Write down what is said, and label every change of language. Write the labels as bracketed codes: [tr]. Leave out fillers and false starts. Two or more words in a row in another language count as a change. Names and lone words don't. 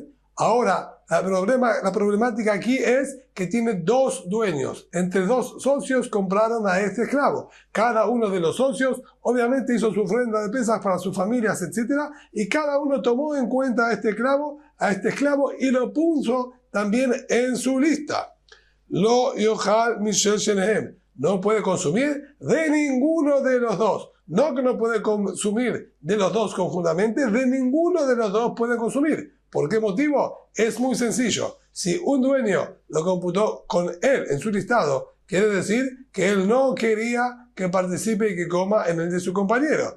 [es] Ahora, la problemática aquí es que tiene dos dueños. Entre dos socios compraron a este esclavo. Cada uno de los socios obviamente hizo su ofrenda de Pesaj para sus familias, etc. Y cada uno tomó en cuenta a este esclavo y lo puso también en su lista. [he] לא יאכל משל שניהם. [es] No puede consumir de ninguno de los dos. No que no puede consumir de los dos conjuntamente, de ninguno de los dos puede consumir. ¿Por qué motivo? Es muy sencillo. Si un dueño lo computó con él en su listado quiere decir que él no quería que participe y que coma en el de su compañero.